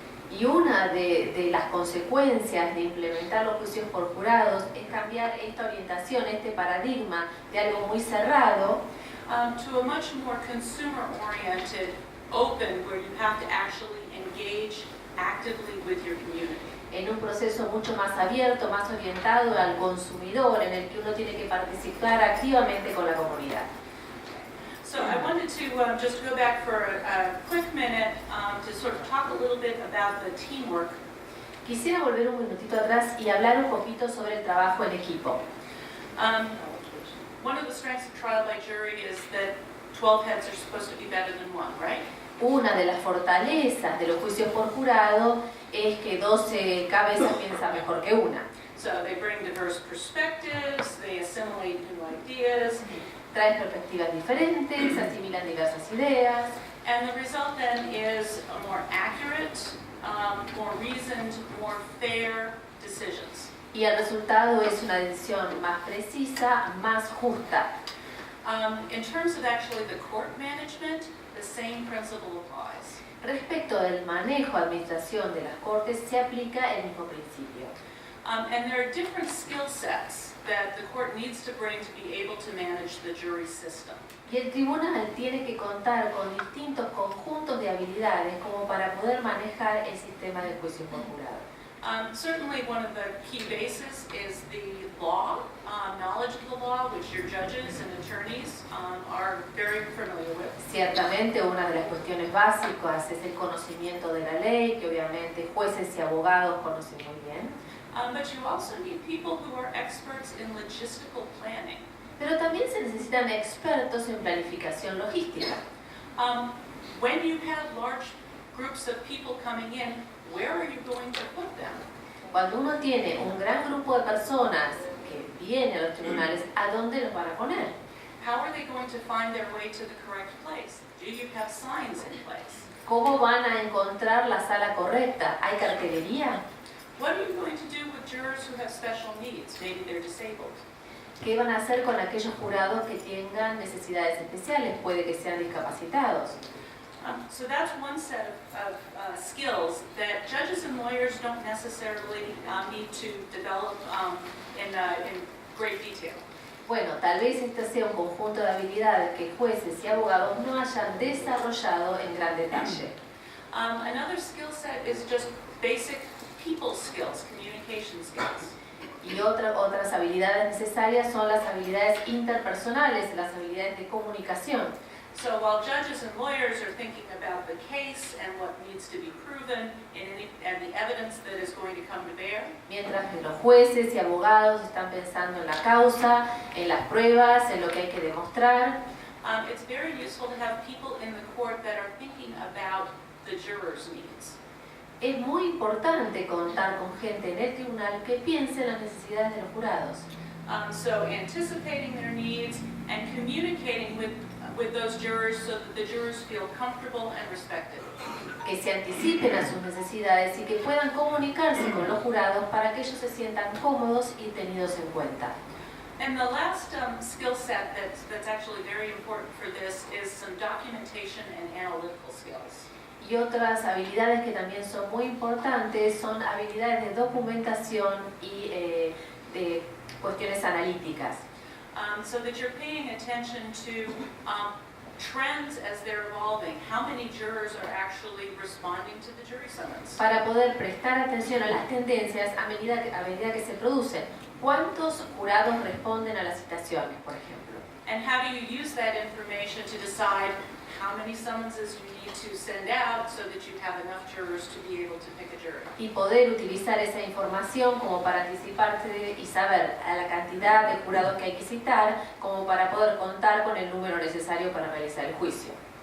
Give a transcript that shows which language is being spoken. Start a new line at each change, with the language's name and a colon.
Spanish: Y una de las consecuencias de implementar los juicios por jurados es cambiar esta orientación, este paradigma de algo muy cerrado,
English: To a much more consumer-oriented, open, where you have to actually engage actively with your community.
Spanish: en un proceso mucho más abierto, más orientado al consumidor, en el que uno tiene que participar activamente con la comunidad.
English: So I wanted to just go back for a quick minute to sort of talk a little bit about the teamwork.
Spanish: Quisiera volver un minutito atrás y hablar un poquito sobre el trabajo en equipo.
English: One of the strengths of trial by jury is that 12 heads are supposed to be better than one, right?
Spanish: Una de las fortalezas de los juicios por jurado es que 12 cabezas piensan mejor que una.
English: So they bring diverse perspectives, they assimilate new ideas,
Spanish: Traen perspectivas diferentes, asimilan diversas ideas,
English: and the result then is a more accurate, more reasoned, more fair decisions.
Spanish: y el resultado es una decisión más precisa, más justa.
English: In terms of actually the court management, the same principle applies.
Spanish: Respecto del manejo, administración de las cortes, se aplica el mismo principio.
English: And there are different skill sets that the court needs to bring to be able to manage the jury system.
Spanish: Y el tribunal tiene que contar con distintos conjuntos de habilidades como para poder manejar el sistema de juicio por jurado.
English: Certainly one of the key bases is the law, knowledge of the law, which your judges and attorneys are very familiar with.
Spanish: Ciertamente una de las cuestiones básicas es el conocimiento de la ley, que obviamente jueces y abogados conocen muy bien.
English: But you also need people who are experts in logistical planning.
Spanish: Pero también se necesitan expertos en planificación logística.
English: When you have large groups of people coming in, where are you going to put them?
Spanish: Cuando uno tiene un gran grupo de personas que vienen a los tribunales, ¿a dónde los van a poner?
English: How are they going to find their way to the correct place? Do you have signs in place?
Spanish: ¿Cómo van a encontrar la sala correcta? ¿Hay cartelería?
English: What are you going to do with jurors who have special needs? Maybe they're disabled.
Spanish: ¿Qué van a hacer con aquellos jurados que tengan necesidades especiales? Puede que sean discapacitados.
English: So that's one set of skills that judges and lawyers don't necessarily need to develop in great detail.
Spanish: Bueno, tal vez este sea un conjunto de habilidades que jueces y abogados no hayan desarrollado en gran detalle.
English: Another skill set is just basic people skills, communication skills.
Spanish: Y otras habilidades necesarias son las habilidades interpersonales, las habilidades de comunicación.
English: So while judges and lawyers are thinking about the case and what needs to be proven and the evidence that is going to come to bear,
Spanish: Mientras que los jueces y abogados están pensando en la causa, en las pruebas, en lo que hay que demostrar,
English: it's very useful to have people in the court that are thinking about the jurors' needs.
Spanish: es muy importante contar con gente en el tribunal que piense en las necesidades de los jurados.
English: So anticipating their needs and communicating with those jurors so that the jurors feel comfortable and respected.
Spanish: Que se anticipen a sus necesidades y que puedan comunicarse con los jurados para que ellos se sientan cómodos y tenidos en cuenta.
English: And the last skill set that's actually very important for this is some documentation and analytical skills.
Spanish: Y otras habilidades que también son muy importantes son habilidades de documentación y de cuestiones analíticas.
English: So that you're paying attention to trends as they're evolving. How many jurors are actually responding to the jury summons?
Spanish: Para poder prestar atención a las tendencias a medida que se producen. ¿Cuántos jurados responden a las citaciones, por ejemplo?
English: And how do you use that information to decide how many summonses you need to send out so that you have enough jurors to be able to pick a jury?
Spanish: Y poder utilizar esa información como para anticiparte y saber a la cantidad de jurados que hay que citar, como para poder contar con el número necesario para realizar el juicio.